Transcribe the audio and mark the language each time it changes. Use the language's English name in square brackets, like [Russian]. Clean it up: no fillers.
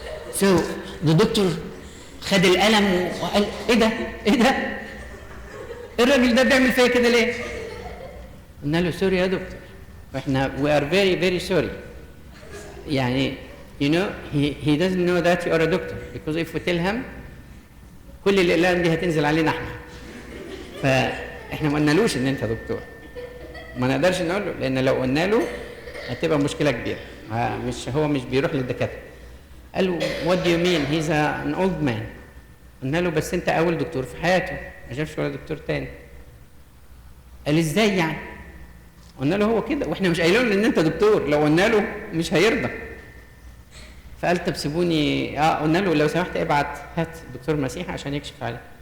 [English] So the doctor [Arabic] خد القلم وقال ايه ده؟ الراجل ده بيعمل فيا كده ليه؟ قلنا له سوري يا دكتور. احنا [English] we are very very sorry. [Arabic] يعني [English] you know, he doesn't know that you are a doctor, because if we tell him [Arabic] كل الأقلام دي هتنزل علينا احنا. فاحنا ما قلنالوش ان انت دكتور. ما نقدرش نقول له، لان لو قلنا له هتبقى مشكله كبيره. مش بيروح للدكاتره. قال له [English] what do you mean he's an old man. [Arabic] قلنا له بس انت اول دكتور في حياته، ما شافش ولا دكتور تاني. قال ازاي يعني؟ قلنا له هو كده، واحنا مش قايلين له ان انت دكتور، لو قلنا له مش هيرضى. فقال طب سيبوني، قلنا له لو سمحت ابعت هات دكتور مسيحي عشان يكشف عليه.